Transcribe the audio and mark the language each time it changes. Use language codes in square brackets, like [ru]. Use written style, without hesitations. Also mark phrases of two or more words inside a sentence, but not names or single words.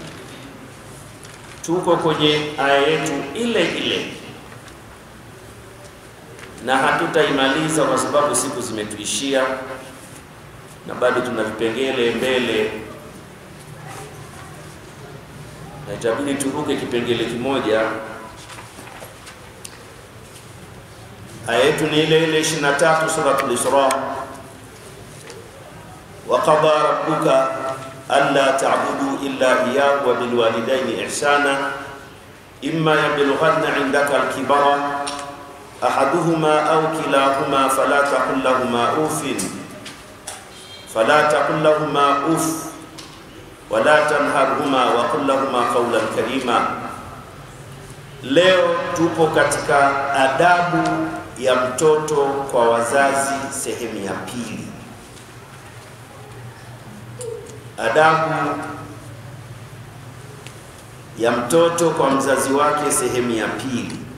[sw] Tuko kwenye aya yetu ile ile na hatutaimaliza kwa sababu siku zimetuishia na bado tuna vipengele mbele, na itabidi turuke kipengele kimoja. Aya yetu ni ile ile 23 [ar] سورة الإسراء. وقضى ربك ألا تعبدوا إلا إياه وبالوالدين إحسانا إما يبلغن عندك الكبر أحدهما أو كلاهما فلا تقل لهما أف ولا تنهرهما وقل لهما قولا كريما. [sw] Leo tupo katika adabu ya mtoto kwa wazazi sehemu ya pili. Adabu ya mtoto kwa mzazi wake sehemu ya pili.